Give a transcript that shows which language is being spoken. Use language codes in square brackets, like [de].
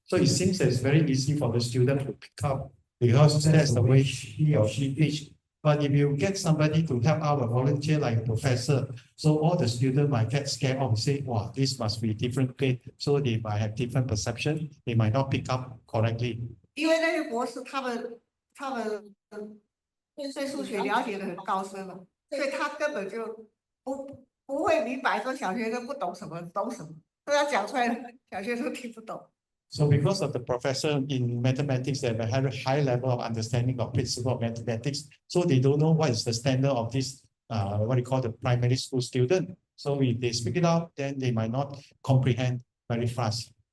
[en] So it seems that it's very easy for the student to pick up because that's the way he or she teach. But if you get somebody to help out, a volunteer like a professor, so all the students might get scared of say, wow, this must be different grade. So they might have different perception. They might not pick up correctly. [zh] 因为那些博士他们对数学了解的很高深了，所以他根本就不会明白说小学生不懂什么，懂什么，所以他讲出来，小学生听不懂。 [en] So because of the professor in mathematics, they have a very high level of understanding of principle of mathematics. So they don't know what is the standard of this, what you call the primary school student. So if they speak it out, then they might not comprehend very fast.